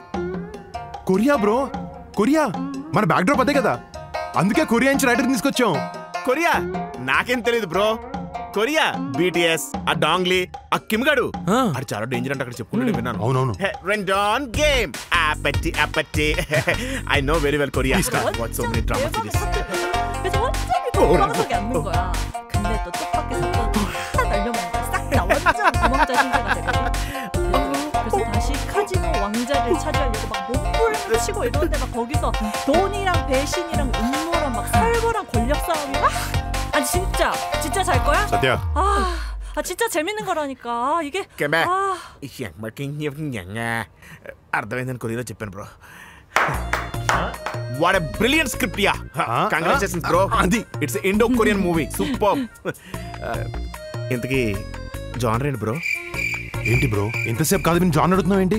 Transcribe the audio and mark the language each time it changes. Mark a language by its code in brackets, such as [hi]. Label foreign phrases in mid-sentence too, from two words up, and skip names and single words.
[te] కొరియా బ్రో, కొరియా. మన బ్యాక్ డ్రాప్ అదే కదా, అందుకే కొరియా నుంచి రైటర్ తీసుకొచ్చాం. కొరియా? నాకేం తెలియదు బ్రో. కొరియా BTS, ఆ డాంగ్లీ, ఆ కిమ్ గాడు, అది చాలా డేంజర్ అంటే అక్కడ చెప్పుకుంటే విన్నాను. అవునవును. రెండాన్ గేమ్ 아빠티 아빠티. [en] I know very well Korea. Watch so many drama series. [ko] 그래서 완전히 도망가게 않는 거야. 근데 또 뜻밖의 사건이 딱 날려먹는 거야. 싹 다 완전 도망자 신세가 되거든. 그래서 다시 카지노 왕자를 차지하려고 막 몸부림을 치고 이러는데 막 거기서 돈이랑 배신이랑 음모랑 막 살벌한 권력 싸움이 막. 아니 진짜 잘 거야? [te] సత్య. [ko] 진짜 재밌는 거라니까. 이게 [te] అర్థమైందని కొరియలో చెప్పాను బ్రో. [en] What a brilliant script. Ya, congratulations bro. It's Indo Korean movie, super. [te] ఇంతకీ జానర్ ఏంటి బ్రో? ఏంటి బ్రో ఇంతసేపు కాదు నేను జానర్ అడుగుతున్నావు ఏంటి?